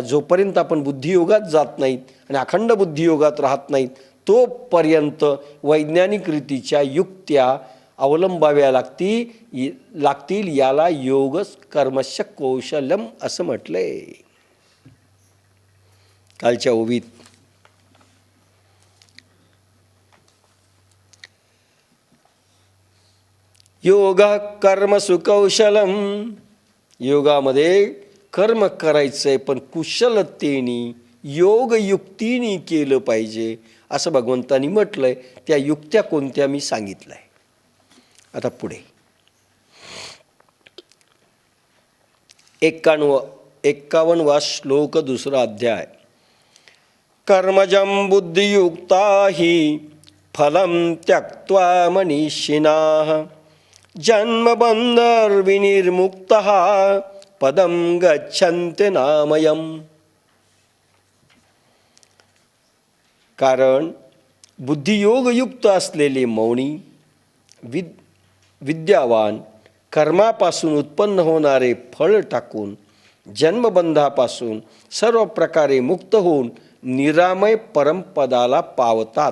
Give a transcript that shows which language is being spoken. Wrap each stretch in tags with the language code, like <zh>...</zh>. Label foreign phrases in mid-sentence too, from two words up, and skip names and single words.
<mr>जोपर्यंत आपण बुद्धियोगात जात नाहीत आणि अखंड बुद्धियोगात राहत नाहीत तोपर्यंत वैज्ञानिक रीतीच्या युक्त्या अवलंबाव्या लागतील. याला</mr> <sa>योग कर्मश कौशल्यम</sa> <mr>असं म्हटलंय कालच्या ओवीत.</mr> <sa>योग कर्मसु कौशलम.</sa> <mr>योगामध्ये कर्म करायचंय पण कुशलतेने योगयुक्तीने केलं पाहिजे असं भगवंतांनी म्हटलंय. त्या युक्त्या कोणत्या मी सांगितलंय. आता पुढे 51वा श्लोक, दुसरा अध्याय.</mr> <sa>कर्मजं बुद्धियुक्ता हि फलं त्यक्त्वा मनीषिणाः जन्मबन्धर्विनिर्मुक्तः पदं गच्छन्ति नामयम्.</sa> <mr>कारण बुद्धियोगयुक्त असलेले मौनी विद्यावान कर्मापासून उत्पन्न होणारे फळ टाकून जन्मबंधापासून सर्व प्रकारे मुक्त होऊन निरामय परमपदाला पावतात.</mr>